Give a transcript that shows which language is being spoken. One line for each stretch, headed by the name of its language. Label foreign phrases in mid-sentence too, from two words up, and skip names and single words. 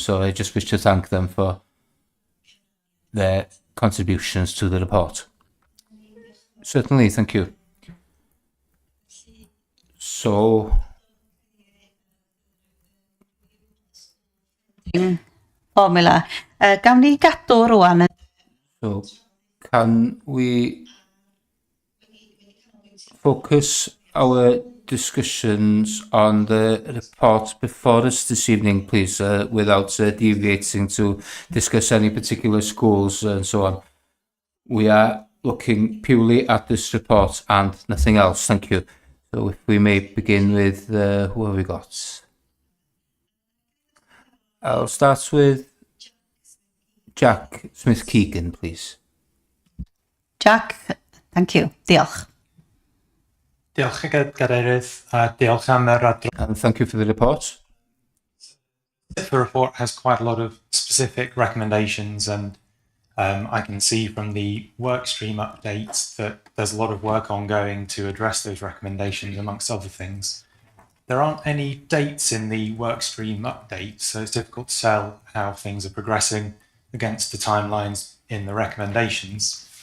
English: So I just wish to thank them for their contributions to the report. Certainly, thank you. So, formula.
Welsh: Gawn ni gadw rwan.
English: So, can we focus our discussions on the report before us this evening, please, without deviating to discuss any particular schools and so on? We are looking purely at this report and nothing else. Thank you. So if we may begin with, who have we got? I'll start with Jack Smith-Keegan, please. Jack, thank you.
Welsh: Diolch. Diolch Gadeirydd, a diolch am yr adroddiad.
English: And thank you for the report. The report has quite a lot of specific recommendations, and I can see from the workstream updates that there's a lot of work ongoing to address those recommendations, amongst other things. There aren't any dates in the workstream updates, so it's difficult to tell how things are progressing against the timelines in the recommendations.